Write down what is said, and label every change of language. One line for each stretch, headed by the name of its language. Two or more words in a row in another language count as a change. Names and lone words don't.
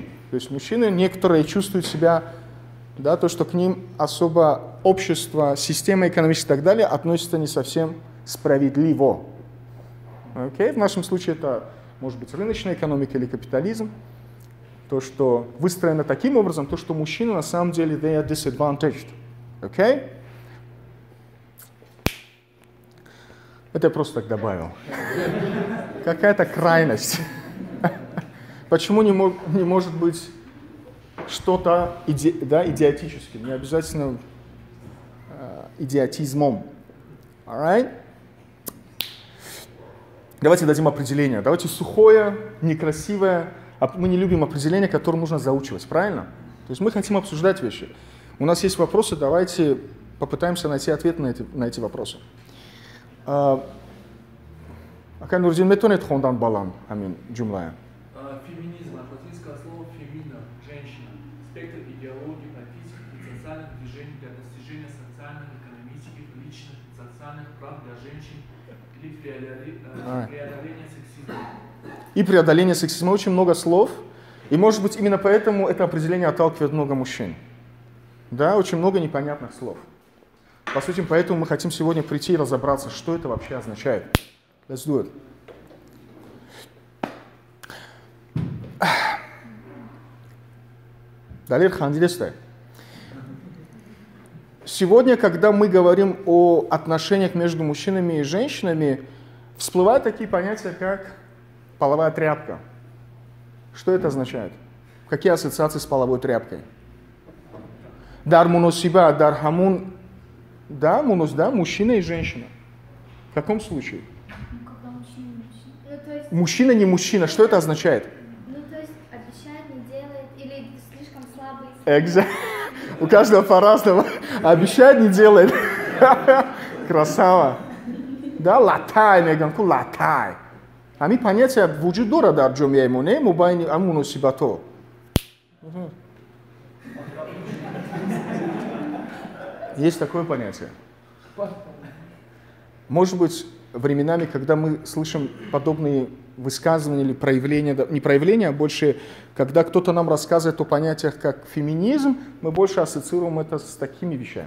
Russian: То есть мужчины некоторые чувствуют себя, да, то, что к ним особо общество, система экономическая и так далее относится не совсем справедливо. Окей? В нашем случае это может быть рыночная экономика или капитализм. То, что выстроено таким образом, то, что мужчины на самом деле
English: they are disadvantaged.
Russian: Окей? Это я просто так добавил. Какая-то крайность. Почему не может быть что-то идиотическим, не обязательно идиотизмом?
English: Alright?
Russian: Давайте дадим определение. Давайте сухое, некрасивое. Мы не любим определения, которые нужно заучивать, правильно? То есть мы хотим обсуждать вещи. У нас есть вопросы, давайте попытаемся найти ответ на эти вопросы.
Tajik: Акан Нурдин, метонет хондан балан, амин, джумлая.
Russian: Феминизм от латинского слова «фемина» – «женщина». Спектр идеологий, политических и социальных движений для достижения социальных, экономических, личных и социальных прав для женщин или преодоления сексизма. И преодоление сексизма. Очень много слов. И, может быть, именно поэтому это определение отталкивает много мужчин. Да, очень много непонятных слов. По сути, поэтому мы хотим сегодня прийти и разобраться, что это вообще означает.
English: Let's do it.
Tajik: Далее хандилесте.
Russian: Сегодня, когда мы говорим о отношениях между мужчинами и женщинами, всплывают такие понятия, как половая тряпка. Что это означает? Какие ассоциации с половой тряпкой?
Tajik: Дар муносиба, дар хамун.
Russian: Да, мунос, да, мужчина и женщина. В каком случае? Когда мужчина и мужчина. Ну, то есть, Мужчина не мужчина. Что это означает? ну, то есть обещает, не делает, или слишком слабый. У каждого по-разному. Обещает, не делает. Красава. Да,
Tajik: латай, меганку, латай. Ами понятие вуджуд дора дар ҷомеаи не мубайни амуносибато.
Russian: Есть такое понятие. Может быть, временами, когда мы слышим подобные высказывания или проявления, не проявления, а больше, когда кто-то нам рассказывает о понятиях как феминизм, мы больше ассоциируем это с такими вещами.